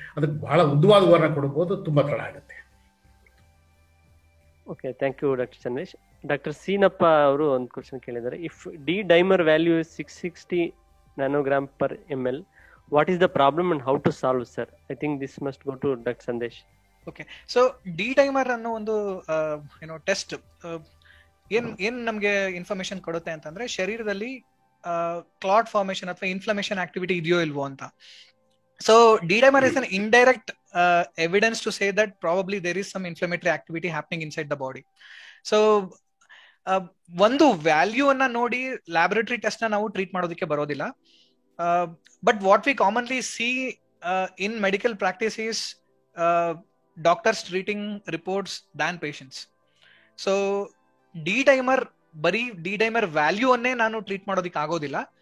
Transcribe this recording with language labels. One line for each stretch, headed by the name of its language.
Kannada: ಅದಕ್ಕೆ ಬಹಳ ಉದ್ದವಾದ ವಿವರಣೆ ಕೊಡಬಹುದು, ತುಂಬಾ ತಡ ಆಗುತ್ತೆ.
English: Okay, thank you doctor Chandresh.
Kannada: Doctor Seenappa ಅವರು ಒಂದು ಕ್ವಶನ್ ಕೇಳಿದ್ದಾರೆ.
English: If D dimer value 660 nanogram per ml, what is the problem and how to solve, sir? I think this must go to Dr. Sandesh.
Kannada: Okay, so D-dimer ಅನ್ನೋ ಒಂದು test ಏನ್ ನಮ್ಗೆ information ಕೊಡುತ್ತೆ ಅಂತಂದ್ರೆ ಶರೀರದಲ್ಲಿ ಕ್ಲಾಟ್ ಫಾರ್ಮೇಶನ್ ಅಥವಾ inflammation activity ಇದೆಯೋ ಇಲ್ವೋ ಅಂತ.
English: So D-dimer is an indirect evidence to say that probably there is some inflammatory activity happening inside the body.
Kannada: So ಒಂದು ವ್ಯಾಲ್ಯೂ ಅನ್ನ ನೋಡಿ ಲ್ಯಾಬೊರೇಟರಿ ಟೆಸ್ಟ್ ನ ನಾವು ಟ್ರೀಟ್ ಮಾಡೋದಕ್ಕೆ ಬರೋದಿಲ್ಲ.
English: But what we commonly see in medical practice is doctors treating reports than patients.
Kannada: So D-dimer ಬರೀ D-dimer value ಅನ್ನೇ ನಾನು ಟ್ರೀಟ್ ಮಾಡೋದಕ್ಕೆ ಆಗೋದಿಲ್ಲ.